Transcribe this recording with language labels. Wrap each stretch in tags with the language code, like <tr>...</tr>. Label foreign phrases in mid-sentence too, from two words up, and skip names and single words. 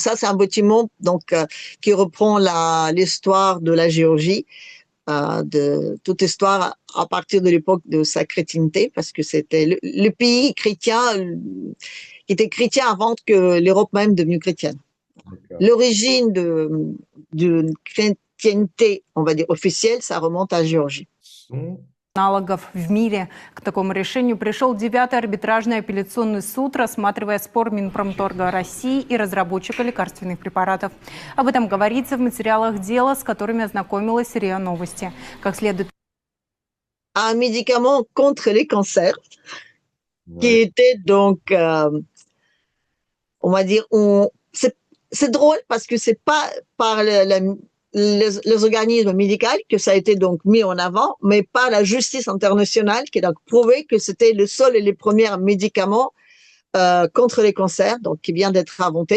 <fr>Ça, c'est un bâtiment donc qui reprend l'histoire de la Géorgie, de toute histoire à partir de l'époque de sa chrétienté, parce que c'était le pays chrétien qui était chrétien avant que l'Europe même devenue chrétienne. L'origine d'une chrétienté, on va dire officielle, ça remonte à Géorgie.</fr> <ru>Аналогов в мире. К такому решению пришел 9-й арбитражный апелляционный суд, рассматривая спор Минпромторга России и разработчика лекарственных препаратов. Об этом говорится в материалах дела, с которыми ознакомилась РИА Новости. Как следует...</ru> <fr>Un médicament contre les cancers, qui était donc, on va dire, c'est drôle parce que c'est pas par les organismes médicaux que ça a été donc mis en avant, mais par la justice internationale qui a donc prouvé que c'était le seul et les premiers médicaments contre les cancers, donc qui vient d'être inventé.</fr>